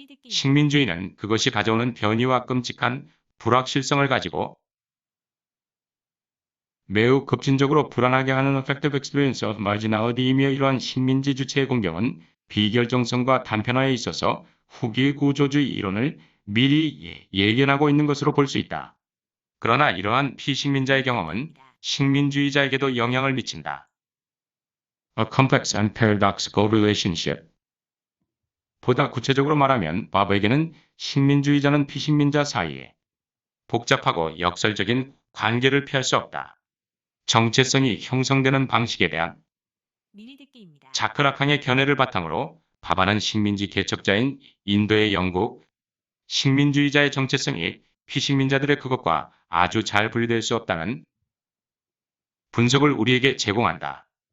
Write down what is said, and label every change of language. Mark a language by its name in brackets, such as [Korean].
[Korean] 식민주의는 그것이 가져오는 변이와 끔찍한 불확실성을 가지고 매우 급진적으로 불안하게 하는 [English] Affective Experience of Marginality [Korean] 이며 이러한 식민지 주체의 공경은 비결정성과 단편화에 있어서 후기 구조주의 이론을 미리 예견하고 있는 것으로 볼 수 있다. 그러나 이러한 피식민자의 경험은 식민주의자에게도 영향을 미친다. [English] A complex and paradoxical relationship. [Korean] 보다 구체적으로 말하면 바바에게는 식민주의자는 피식민자 사이에 복잡하고 역설적인 관계를 피할 수 없다. 정체성이 형성되는 방식에 대한 자크라캉의 견해를 바탕으로 바바는 식민지 개척자인 인도의 영국 식민주의자의 정체성이 피식민자들의 그것과 아주 잘 분리될 수 없다는 분석을 우리에게 제공한다.